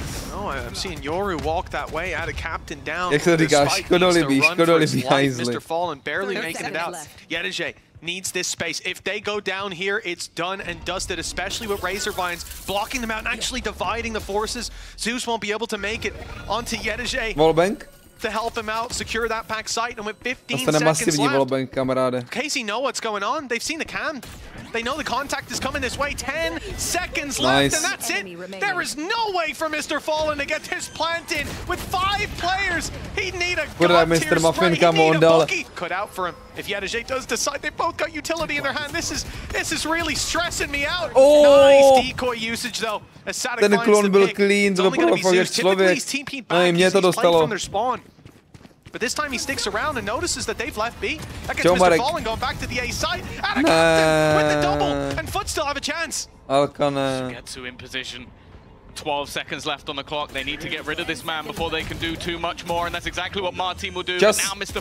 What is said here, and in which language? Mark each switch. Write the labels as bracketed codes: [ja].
[en] No, I'm seeing Yoru walk that way out of captain down. [cs] Jak se říká, škodolibý hajzli. [en] Mr. Fallen barely making it out. jedrzej needs this space. If they go down here, it's done and dusted, especially with Razor Vines blocking them out and actually dividing the forces. Zeus won't be able to make it onto jedrzej. Wallbang? To help him out, secure that back site, and with 15 seconds left, Casey know what's going on. They've seen the cam. They know the contact is coming this way. 10 seconds left, and that's it. There is no way for Mr. Fallen to get this plant in. With 5 players, he'd need a god-tier spray. He'd need a bookie. Cut out for him. If jedrzej does decide, they both got utility in their hand. This is really stressing me out. Nice decoy usage, though. [cs] Ten klon byl clean, to bylo fakt jak člověk. No i mě to dostalo. [en] But this time he sticks around and notices that they've left B. That gets Mr. Fallen going back to the A side. Out of captain with the double, and FUT still have a chance. Getsu in position. 12 seconds left on the clock. They need to get rid of this man before they can do too much more, and that's exactly what Marteen will do. But now Mr.